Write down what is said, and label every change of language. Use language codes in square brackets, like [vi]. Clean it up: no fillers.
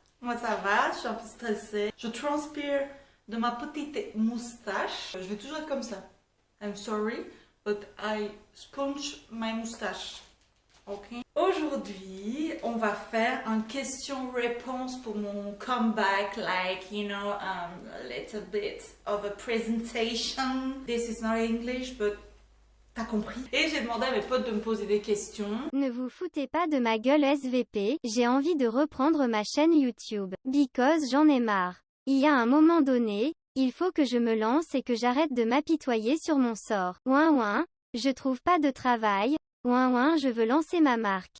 [fr] Moi ça va, je suis un peu stressée. Je transpire de ma petite moustache. Je vais toujours être comme ça. [en] I'm sorry, but I sponge my moustache. [fr] Ok. Aujourd'hui, on va faire un question-réponse pour mon comeback, [en] like, you know, a little bit of a presentation. This is not English, but [fr] t'as compris. Et j'ai demandé à mes potes de me poser des questions. Ne vous foutez pas de ma gueule SVP, j'ai envie de reprendre ma chaîne YouTube. Because j'en ai marre. Il y a un moment donné, il faut que je me lance et que j'arrête de m'apitoyer sur mon sort. Ouin ouin, je trouve pas de travail. Ouin ouin, je veux lancer ma marque.